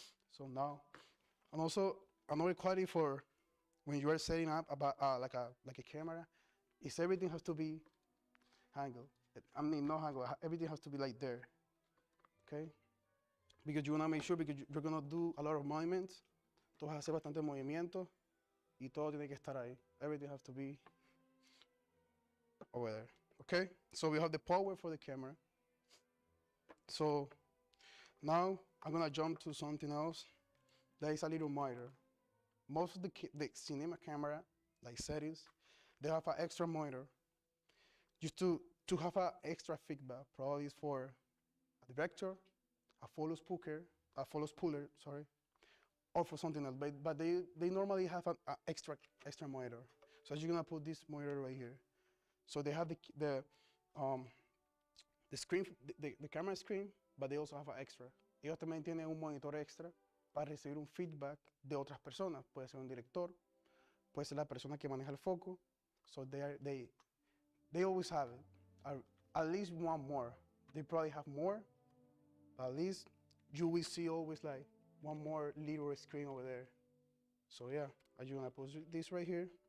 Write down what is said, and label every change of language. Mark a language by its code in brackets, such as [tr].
[en] So now, and also another quality for when you are setting up about like a camera, is everything has to be angled. I mean, no angle. Everything has to be like there. Okay. Because you wanna make sure because you're gonna do a lot of movements. [es] Tú vas a hacer bastante movimiento y todo tiene que estar ahí. [en] Everything has to be over there. Okay. So we have the power for the camera. So now I'm gonna jump to something else. There is a little monitor. Most of the cinema camera, like settings, they have an extra monitor. Just to have an extra feedback. Probably is for a director, a follow spooler, sorry, or for something else. But they normally have an extra monitor. So you're gonna put this monitor right here. So they have the screen, the camera screen, but they also have an extra. [es] Ellos también tienen un monitor extra para recibir un feedback de otras personas. Puede ser un director, puede ser la persona que maneja el foco. [en] So they always have it. At least one more. They probably have more, but at least you will see always like one more little screen over there. So yeah, I'm gonna put this right here.